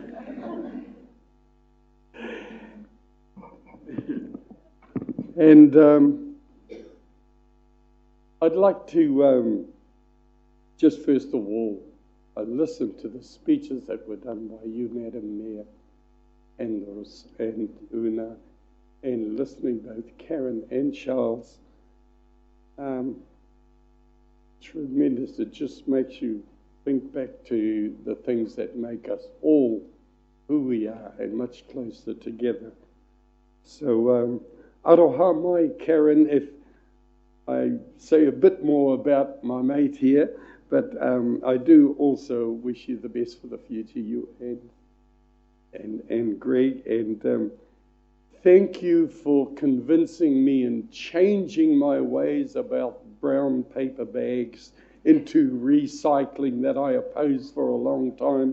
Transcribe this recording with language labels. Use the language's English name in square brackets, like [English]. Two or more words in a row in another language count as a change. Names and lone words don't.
[English] And I'd like to just first of all, I listened to the speeches that were done by you, Madam Mayor, and Una, and listening both Karen and Charles. Tremendous. It just makes you think back to the things that make us all who we are and much closer together. So, [Māori] aroha mai, Karen, [English] if I say a bit more about my mate here, but I do also wish you the best for the future, you and Greg, and thank you for convincing me and changing my ways about brown paper bags into recycling that I opposed for a long time.